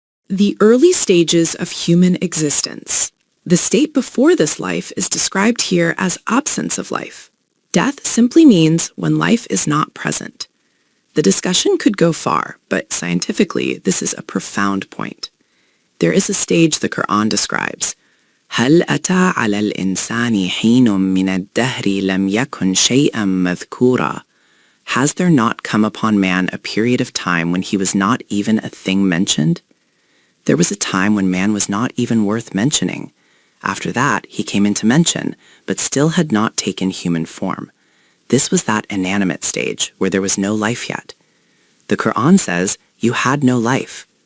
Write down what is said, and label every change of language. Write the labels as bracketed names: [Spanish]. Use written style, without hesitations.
[English] The early stages of human existence. The state before this life is described here as absence of life. Death simply means when life is not present. The discussion could go far, but scientifically, this is a profound point. There is a stage the Quran describes. [Arabic] هل أتى على الإنسان حين من الدهر لم يكن شيئا مذكورا. [English] Has there not come upon man a period of time when he was not even a thing mentioned? There was a time when man was not even worth mentioning. After that, he came into mention, but still had not taken human form. This was that inanimate stage where there was no life yet. The Quran says, you had no life.